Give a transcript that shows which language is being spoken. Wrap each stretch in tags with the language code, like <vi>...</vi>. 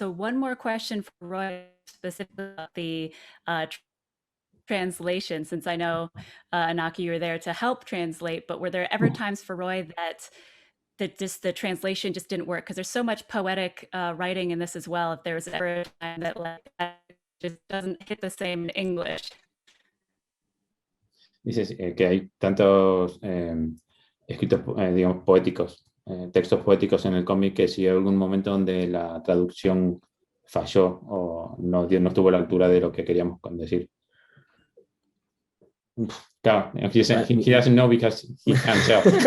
<en>So one more question for Roy, specifically about the translation, since I know Anaki, you were there to help translate, but were there ever times for Roy that just the translation just didn't work? Because there's so much poetic writing in this as well. If there was ever a time that just doesn't hit the same in English.</en> <es>Dices que hay tantos escritos, digamos, poéticos, textos poéticos en el cómic, que si hay algún momento donde la traducción falló o no estuvo a la altura de lo que queríamos decir.</es> <en>Claro, he doesn't know because he can't tell.</en>